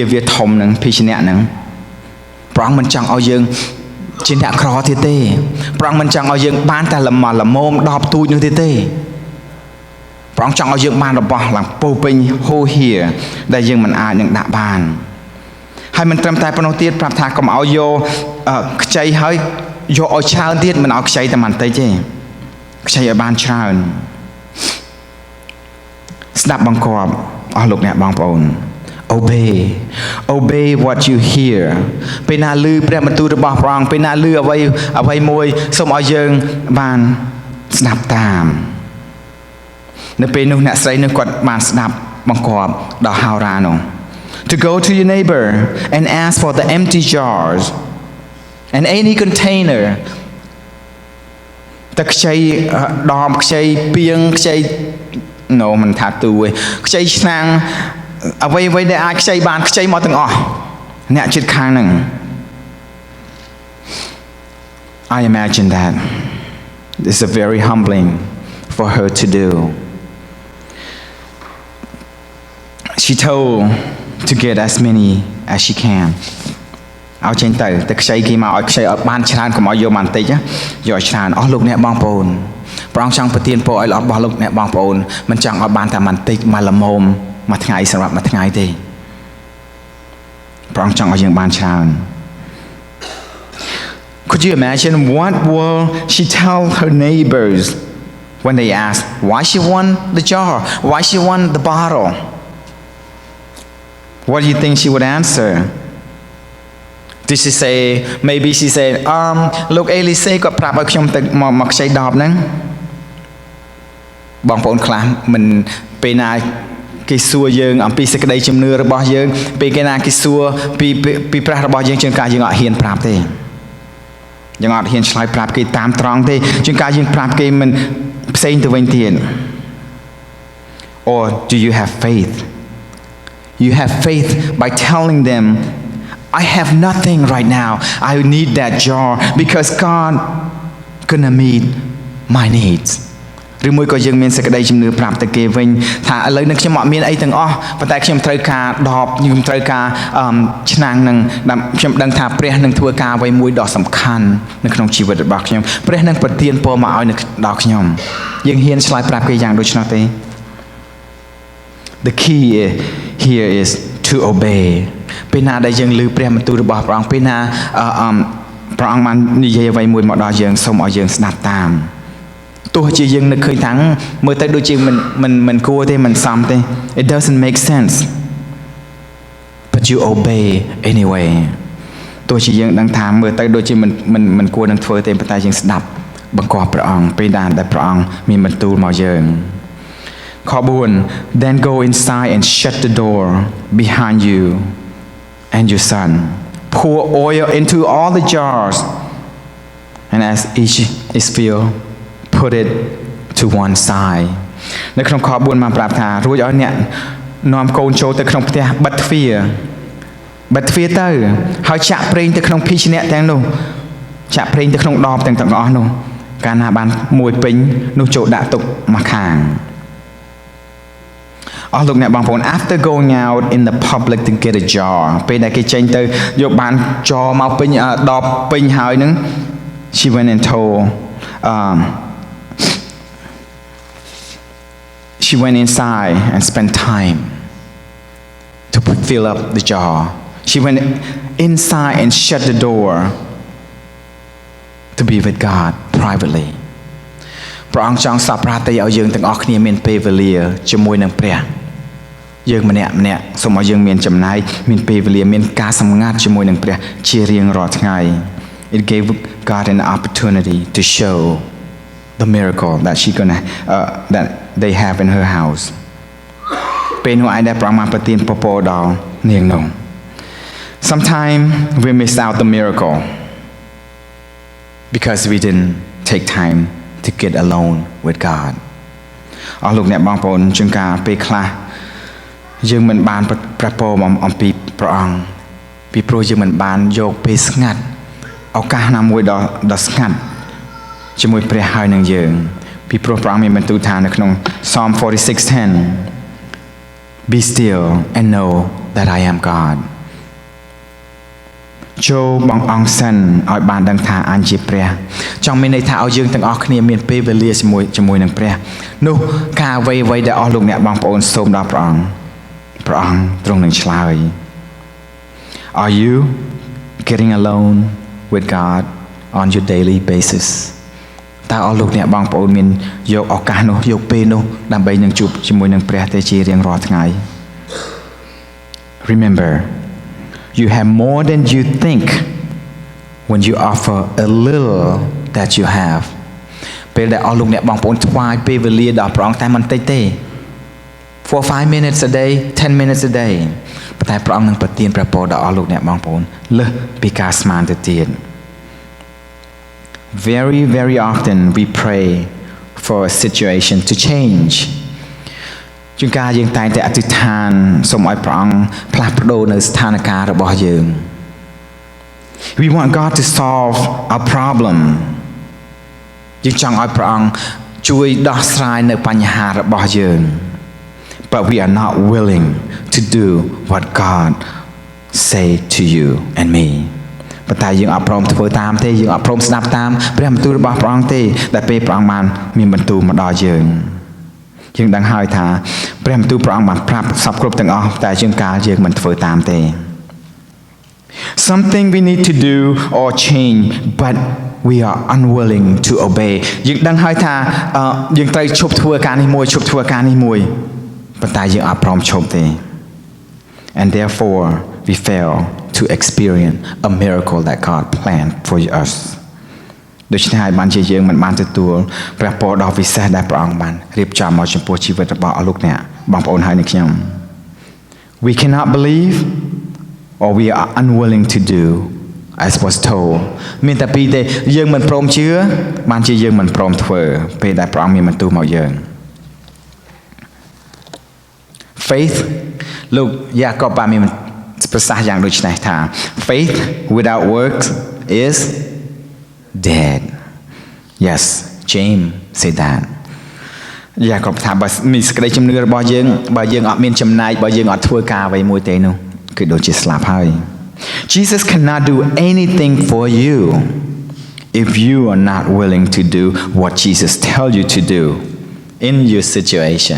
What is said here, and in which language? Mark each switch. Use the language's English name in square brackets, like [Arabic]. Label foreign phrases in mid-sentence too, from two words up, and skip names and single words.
[Khmer] វាធំនឹងភីជ្នៈនឹងព្រះអង្គមិនចង់ឲ្យយើងជាអ្នកក្រទៀតទេព្រះអង្គមិនចង់ឲ្យយើងបានតែល្មម10ទូចនោះទៀតទេព្រះអង្គចង់ឲ្យយើងបានរបស់ឡើងពោពេញហូរហៀរដែលយើងមិនអាចនឹងដាក់បានហើយមិនត្រឹមតែប៉ុណ្ណោះទៀតប្រាប់ថាកុំឲ្យយកខ្ចីហើយយកឲ្យច្រើនទៀតមិនឲ្យខ្ចីតែបន្តិចទេខ្ចីឲ្យបានច្រើន ស្ដាប់បង្គាប់អស់លោកអ្នកបងប្អូន [English] obey what you hear [Khmer] ពេលណាឮព្រះបន្ទូលរបស់ព្រះអង្គពេលណាឮអ្វីមួយសូមឲ្យយើងបានស្ដាប់តាមនៅពេលនោះអ្នកស្រីនោះគាត់បានស្ដាប់បង្គាប់ដល់ហោរានោះ [English] to go to your neighbor and ask for the empty jars and any container [Khmer] តែខ្ចីដបខ្ចីពាងខ្ចីមិនថាទូទេខ្ចីឆ្នាំងអ្វីដែលអាចខ្ចីបានខ្ចីមកទាំងអស់អ្នកជិតខាងហ្នឹង [English] I imagine that this is very humbling for her to do she told to get as many as she can [Khmer] ឲ្យចេញទៅខ្ចីគេមកឲ្យខ្ចីឲ្យបានច្រើនកុំឲ្យយកបានតិចយកឲ្យច្រើនអស់លោកអ្នកបងប្អូនព្រះអង្គចង់ប្រទានពរឲ្យរបស់លោកអ្នកបងប្អូនមិនចង់ឲ្យបានតែបន្តិចមកល្មមមួយថ្ងៃសម្រាប់មួយថ្ងៃទេ ព្រះអង្គចង់ឲ្យយើងបានច្រើន [English] Could you imagine what will she tell her neighbors when they ask why she won the jar why she won the bottle what do you think she would answer Did she say maybe she said [Khmer] លោកអេលីសេគាត់ប្រាប់ឲ្យខ្ញុំទៅមកខ្ចីដបហ្នឹង បងប្អូនខ្លះមិនពេលណាគេសួរយើងអំពីសេចក្តីជំនឿរបស់យើងពេលគេណាគេសួរពីព្រះរបស់យើងជាងការយើងអត់ហ៊ានប្រាប់ទេយើងអត់ហ៊ានឆ្លើយប្រាប់គេតាមត្រង់ទេជាងការយើងប្រាប់គេមិនផ្សេងទៅវិញទៀត [English] Or do you have faith You have faith by telling them I have nothing right now. I need that jar because God gonna meet my needs. [Khmer] ឬមួយក៏យើងមានសេចក្តីជំនឿប្រាប់ទៅគេវិញថាឥឡូវនេះខ្ញុំអត់មានអីទាំងអស់ប៉ុន្តែខ្ញុំត្រូវការដបខ្ញុំត្រូវការឆ្នាំងនឹងខ្ញុំដឹងថាព្រះនឹងធ្វើការអ្វីមួយដ៏សំខាន់នៅក្នុងជីវិតរបស់ខ្ញុំព្រះនឹងប្រទានពរមកឲ្យដល់ខ្ញុំយើងហ៊ានឆ្លើយប្រាប់គេយ៉ាងដូច្នោះទេ [English] The key here is to obey [Khmer] ពេលណាដែលយើងឮព្រះបន្ទូលរបស់ព្រះអង្គពេលណាព្រះអង្គបាននិយាយអ្វីមួយមកដល់យើងសូមឲ្យយើងស្ដាប់តាមទោះជាយើងនឹកឃើញថាមើលទៅដូចជាមិន គួរទេមិនសមទេ [English] It doesn't make sense but you obey anyway [Khmer] ទោះជាយើងដឹងថាមើលទៅដូចជាមិនគួរនឹងធ្វើទេប៉ុន្តែយើងស្ដាប់បង្គាប់ ព្រះអង្គពេលណាដែលព្រះអង្គមានបន្ទូលមកយើងខ4 [English] Then go inside and shut the door behind you and your son pour oil into all the jars and as each is filled put it to one side [Khmer] នៅក្នុងខ4បានប្រាប់ថារួចឲ្យអ្នកនាំកូនចូលទៅក្នុងផ្ទះបិទទ្វារទៅហើយចាក់ប្រេងទៅក្នុងភីជ្នៈទាំងនោះចាក់ប្រេងទៅក្នុងដបទាំងអស់នោះកាលណាបានមួយពេញនោះចូលដាក់ទុកមកខាង អស់លោកអ្នកបងប្អូន [English] after going out in the public to get a jar [Khmer] ពេលដែលគេចេញទៅយកបានចរមកពេញដបពេញហើយនឹង [English] she went and told she went inside and spent time to fill up the jar she went inside and shut the door to be with God privately [Khmer] ព្រះអង្គចង់សប្រាប់តែឲ្យយើងទាំងអស់គ្នាមានពេលវេលាជាមួយនឹងព្រះយើងម្នាក់សូមឲ្យយើងមានចំណែកមានពេលវេលាមាន ការសម្ងាត់ជាមួយនឹងព្រះជារៀងរាល់ថ្ងៃ [English] It gave God an opportunity to show the miracle that that they have in her house ពេល [Khmer] នោះឯងដែលព្រះអង្គបានប្រទានពរដល់នាងនោះ [English] Sometimes we miss out the miracle because we didn't take time to get alone with God [Khmer] អស់លោកអ្នកបងប្អូនជាងការពេលខ្លះយើងមិនបានប្រពោអំពីព្រះអង្គពីព្រោះយើងមិនបានយកពេលស្ងាត់ឱកាសណាមួយដ៏ស្ងាត់ជាមួយព្រះហើយនឹងយើងពីព្រោះព្រះអង្គមានបន្ទូលថានៅក្នុង Psalm 46:10 [English] Be still and know that I am God [Khmer] ចូលបងអង្គសិនឲ្យបានដឹងថាអញជាព្រះចង់មានន័យថាឲ្យយើងទាំងអស់គ្នាមានពេលវេលាជាមួយនឹងព្រះនោះការអ្វីដែលអស់លោកអ្នកបងប្អូនសូមដល់ព្រះអង្គទ្រង់នឹងឆ្លើយ [English] Are you getting alone with God on your daily basis [Khmer] តើអស់លោកអ្នកបងប្អូនមានយកឱកាសនោះយកពេលនោះដើម្បីនឹងជួបជាមួយនឹងព្រះទេជារៀងរាល់ថ្ងៃ [English] Remember you have more than you think when you offer a little that you have [Khmer] ពេលដែលអស់លោកអ្នកបងប្អូនថ្វាយពេលវេលាដល់ព្រះអង្គតែមិនតិចទេ [English] for 5 minutes a day 10 minutes a day [Khmer] ប៉ុន្តែព្រះអង្គនឹងប្រទានព្រះពរដល់អស់លោកអ្នកបងប្អូនលើសពីការស្មានទៅទៀត [English] Very, very often we pray for a situation to change. [Khmer] ជួនកាលយើងតែងតែអធិដ្ឋានសូមឲ្យព្រះអង្គផ្លាស់ប្ដូរនៅស្ថានភាពរបស់យើង [English] We want God to solve our problem. [Khmer] យើងចង់ឲ្យព្រះអង្គជួយដោះស្រាយនៅបញ្ហារបស់យើង [English] But we are not willing to do what God say to you and me. [Khmer] ប៉ុន្តែយើងអត់ព្រមធ្វើតាមទេយើងអត់ព្រមស្ដាប់តាមព្រះបន្ទូលរបស់ព្រះអង្គទេតែពេលព្រះអង្គបានមានបន្ទូលមកដល់យើងយើងដឹងហើយថាព្រះបន្ទូលព្រះអង្គបានប្រាប់សពគ្រប់ទាំងអស់តែជាងកាល យើងមិនធ្វើតាមទេ [English] Something we need to do or change but we are unwilling to obey [Khmer] យើងដឹងហើយថាយើងត្រូវឈប់ធ្វើការនេះមួយឈប់ធ្វើការនេះ មួយប៉ុន្តែយើងអត់ព្រមឈប់ទេ [English] And therefore we fail to experience a miracle that God planned for us [Khmer] ដូច្នេះហើយបានជា យើងមិនបានទទួលព្រះពរដ៏វិសេសដែលព្រះអង្គបានរៀបចំមកចំពោះជីវិតរបស់អស់លោកអ្នកបងប្អូនហើយនឹងខ្ញុំ [English] We cannot believe or we are unwilling to do as was told [Khmer] មានតែពីរទេយើងមិនព្រមជឿបានជាយើងមិនព្រមធ្វើពេលដែលព្រះអង្គមានបន្ទូលមកយើង Faith លោកយ៉ាកបបានមានប្រសាសន៍យ៉ាងដូចនេះថា [English] Faith without works is dead. Yes, James said that. [Khmer] យ៉ាកបថាបើមានសេចក្តីជំនឿរបស់យើងបើយើងអត់មានចំណែកបើយើងអត់ធ្វើការអ្វីមួយទេនោះគឺដូចជាស្លាប់ហើយ [English] Jesus cannot do anything for you if you are not willing to do what Jesus tells you to do in your situation.